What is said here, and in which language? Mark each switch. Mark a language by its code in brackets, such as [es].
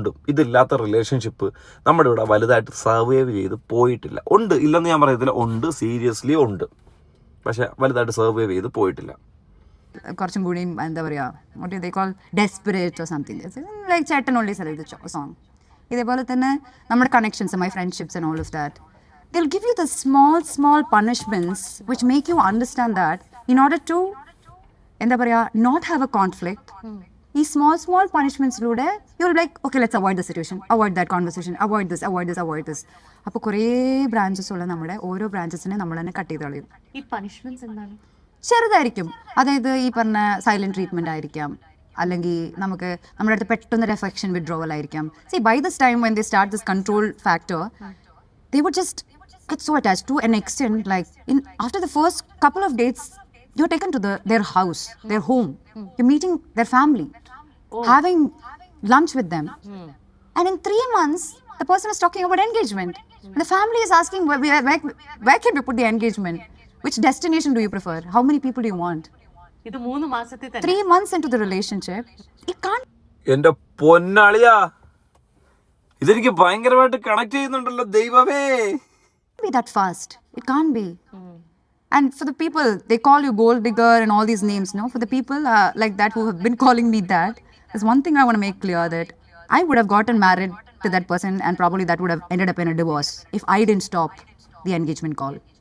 [ml] ഇതില്ലാത്ത relationship നമ്മുടെ ഇവിടെ വലുതായിട്ട് സർവൈവ് ചെയ്ത് പോയിട്ടില്ല. ഉണ്ട്, ഇല്ലെന്ന് ഞാൻ പറയത്തില്ല, ഉണ്ട്, സീരിയസ്ലി ഉണ്ട്. പക്ഷെ വലുതായിട്ട് സർവൈവ് ചെയ്ത് പോയിട്ടില്ല. കുറച്ചും കൂടി എന്താ പറയുക, [en] What they call desperate or something like ചേട്ടൻ only select the song. [ml] ഇതേപോലെ തന്നെ നമ്മുടെ connections, [en] my friendships and all of that, they'll give you the small punishments which make you understand that in order to [ml] എന്താ പറയുക [en] not have a conflict, ഈ small punishmentsലൂടെ you will be like, okay, let's avoid the situation, avoid that conversation, avoid this. [ml] അപ്പോൾ കുറേ branches ഉള്ള നമ്മുടെ ഓരോ ബ്രാഞ്ചസിനെ നമ്മൾ തന്നെ കട്ട് ചെയ്ത് കളയും. ഈ പണിഷ്മെന്റ്സ് എന്താണ്? ചെറുതായിരിക്കും, അതായത് ഈ പറഞ്ഞ സൈലന്റ് ട്രീറ്റ്മെന്റ് ആയിരിക്കാം, അല്ലെങ്കിൽ നമുക്ക് നമ്മുടെ അടുത്ത് പെട്ടെന്നൊരു അഫെക്ഷൻ വിഡ്രോവൽ ആയിരിക്കാം. [en] See, by this time when they start this control factor, they would just get so attached to an extent, like after the first couple of dates, you're taken to their house, their home, you're meeting their family, having lunch with them, and in 3 months the person is talking about engagement, and the family is asking where can we put the engagement, which destination do you prefer, how many people do you want? [ml] ഇത് 3 മാസത്തിൽ തന്നെ [en] 3 months into the relationship, it can't [ml] എൻ്റെ പൊന്നാളിയാ, ഇതെനിക്ക് ഭയങ്കരമായിട്ട് connect ചെയ്യുന്നുണ്ടല്ലോ ദൈവമേ. [en] be that fast. It can't be. And for the people, they call you gold digger and all these names, no? For the people like that who have been calling me that, there's one thing I want to make clear, that I would have gotten married to that person and probably that would have ended up in a divorce if I didn't stop the engagement call.